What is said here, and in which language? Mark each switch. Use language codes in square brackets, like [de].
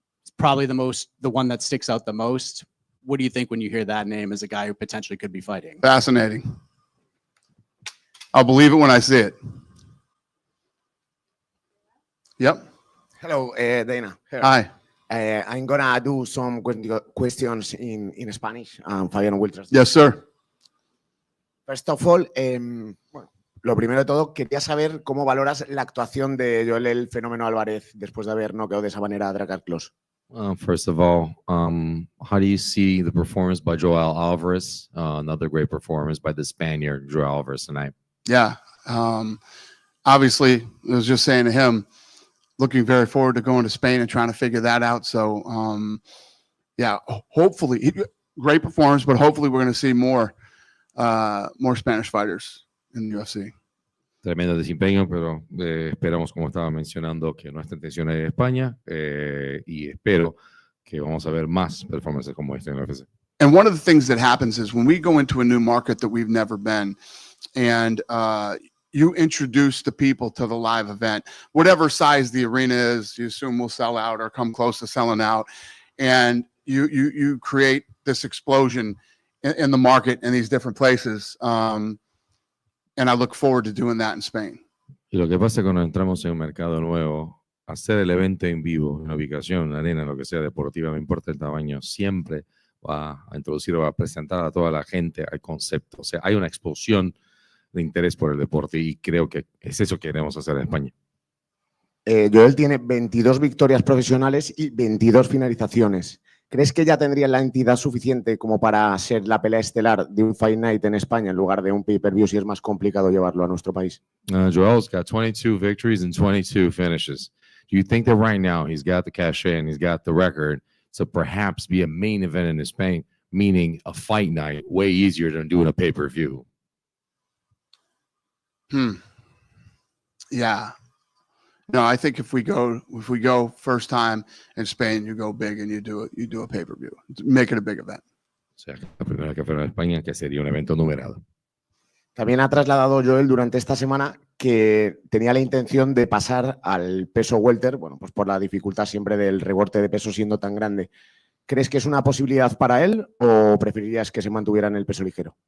[en] It's probably the one that sticks out the most. What do you think when you hear that name as a guy who potentially could be fighting? Fascinating. I'll believe it when I see it. Yep. Hello, Dana. Here. Hi. I'm gonna do some questions in Spanish. Fabián will translate. Yes, sir. First of all, [es] bueno, lo primero de todo, quería saber cómo valoras la actuación de Joel el Fenómeno Álvarez después de haber noqueado de esa manera a Drakkar Klose. [en] First of all, how do you see the performance by Joel Alvarez? Another great performance by the Spaniard, Joel Alvarez, tonight. Yeah. Obviously, I was just saying to him, looking very forward to going to Spain and trying to figure that out. So, yeah, hopefully, great performance, but hopefully we're going to see more Spanish fighters in the UFC. [es] Tremendo desempeño, pero esperamos, como estaba mencionando, que nuestra intención es España y espero que vamos a ver más performances como este en la UFC. [en] And one of the things that happens is when we go into a new market that we've never been, and you introduce the people to the live event, whatever size the arena is, you assume will sell out or come close to selling out. And you create this explosion in the market in these different places. And I look forward to doing that in Spain. [es] Y lo que pasa cuando entramos en un mercado nuevo, hacer el evento en vivo, en una ubicación, una arena, lo que sea deportiva, no importa el tamaño, siempre va a introducir o va a presentar a toda la gente al concepto. O sea, hay una explosión de interés por el deporte y creo que es eso que queremos hacer en España. Joel tiene 22 victorias profesionales y 22 finalizaciones. ¿Crees que ya tendría la entidad suficiente como para ser la pelea estelar de un Fight Night en España en lugar de un pay-per-view si es más complicado llevarlo a nuestro país? [en] Joel's got 22 victories and 22 finishes. Do you think that right now he's got the cachet and he's got the record to perhaps be a main event in Spain, meaning a fight night, way easier than doing a pay-per-view? Yeah. No, I think if we go first time in Spain, you go big and you do a pay-per-view. Make it a big event. [es] O sea, la primera que fuera en España, que sería un evento numerado. También ha trasladado Joel durante esta semana que tenía la intención de pasar al peso welter, bueno, pues por la dificultad siempre del recorte de peso siendo tan grande. ¿Crees que es una posibilidad para él o preferirías que se mantuviera en el peso ligero?